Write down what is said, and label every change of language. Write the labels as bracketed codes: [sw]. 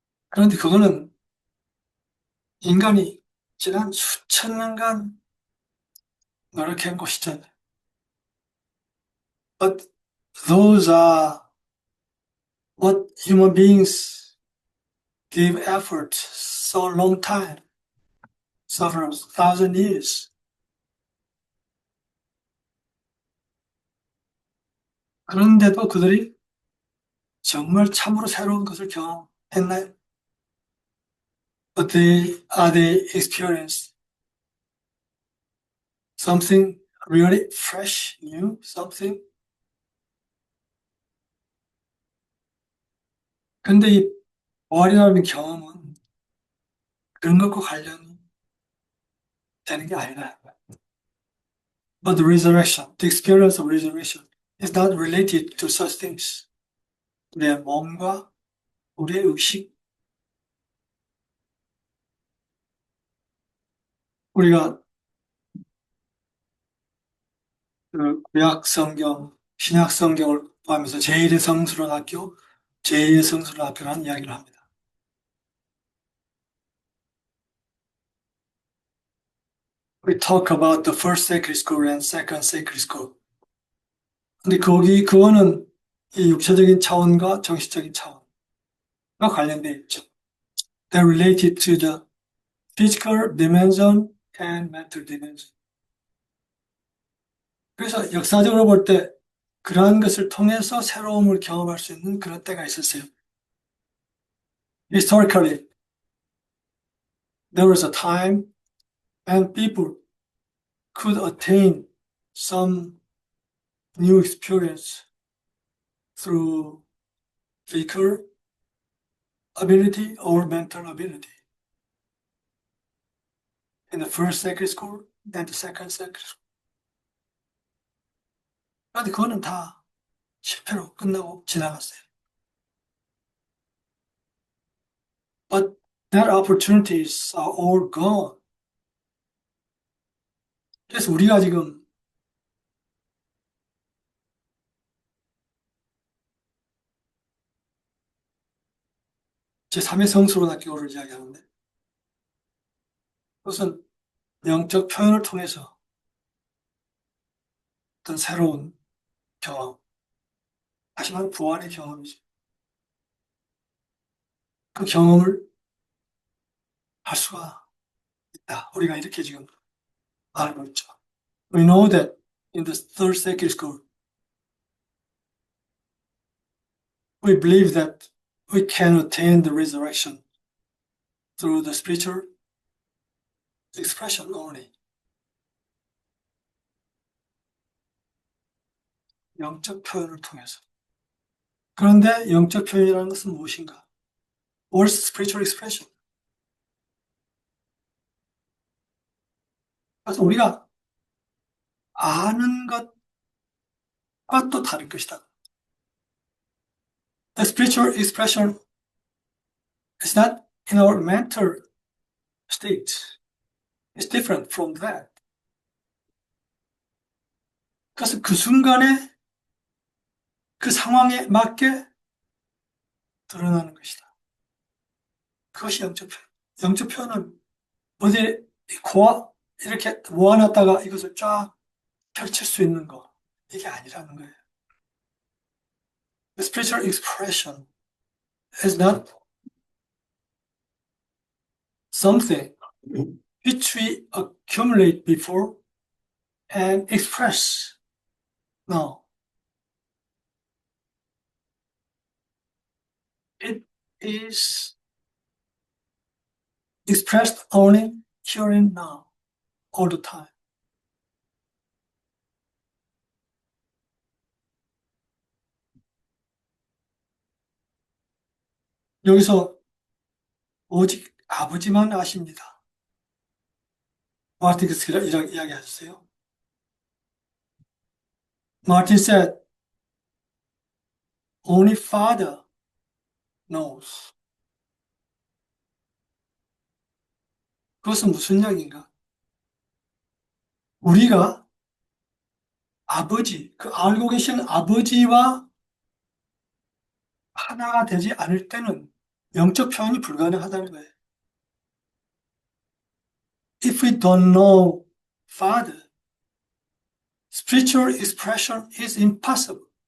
[ko] 그런데 그거는 인간이 지난 수천 년간 노력한 것이잖아요. [en] But those are what human beings give effort so long time, several thousand years. [ko] 그런데도 그들이 정말 참으로 새로운 것을 경험했나요? [en] But they experienced something really fresh, new, something. [ko] 근데 이 부활이라는 경험은 그런 것과 관련이 되는 게 아니라. [en] But the resurrection, the experience of resurrection is not related to such things. [ko] 우리의 몸과 우리의 의식, 우리가 그 구약 성경, 신약 성경을 포함해서 제1의 성스러운 학교, 제2의 성스러운 학교라는 이야기를 합니다. [en] we talk about the first sacred school and second sacred school. [ko] 근데 그거는 이 육체적인 차원과 정신적인 차원과 관련돼 있죠. [en] They're related to the physical dimension and mental dimension. [ko] 그래서 역사적으로 볼 때 그러한 것을 통해서 새로움을 경험할 수 있는 그런 때가 있었어요. [en] Historically, there was a time when people could attain some new experience through physical ability or mental ability. In the first sacred school and the second sacred school. [ko] 그런데 그거는 다 실패로 끝나고 지나갔어요. [en] But that opportunities are all gone. [ko] 그래서 우리가 지금 제3의 성스러운 학교를 이야기하는데 그것은 영적 표현을 통해서 어떤 새로운 경험, 다시 말해 부활의 경험이죠. 그 경험을 할 수가 있다. 우리가 이렇게 지금 알고 있죠. [en] We know that in the third sacred school, we believe that we can attain the resurrection through the spiritual expression only. [ko] 영적 표현을 통해서. 그런데 영적 표현이라는 것은 무엇인가? [en] What's spiritual expression? [ko] 그래서 우리가 아는 것과 또 다른 것이다. [en] The spiritual expression is not in our mental state. It's different from that. [ko] 그래서 그 순간에 그 상황에 맞게 드러나는 것이다. 그것이 영적 표현. 영적 표현은 어디 이렇게 모아놨다가 이것을 쫙 펼칠 수 있는 거. 이게 아니라는 거예요. [en] The spiritual expression is not something which we accumulate before and express now. It is expressed only here and now, all the time. [ko] 여기서 오직 아버지만 아십니다. 마틴스가 이렇게 이야기하셨어요. [en] Martin said, only Father knows. [ko] 그것은 무슨 이야기인가? 우리가 아버지, 그 알고 계신 아버지와 하나가 되지 않을 때는 영적 표현이 불가능하다는 거예요. [en] If we don't know Father, spiritual expression is impossible.